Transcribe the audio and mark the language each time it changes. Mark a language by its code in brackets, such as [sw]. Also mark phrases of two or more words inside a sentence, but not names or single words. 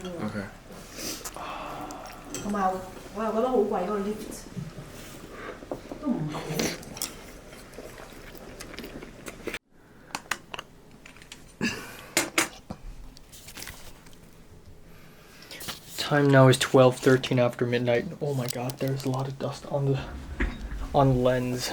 [en] OK。 [yue] 同埋我又覺得好貴嗰個 lift， 都唔平。 [en] Time now is 12:13 after midnight. Oh my god, there's a lot of dust on the lens.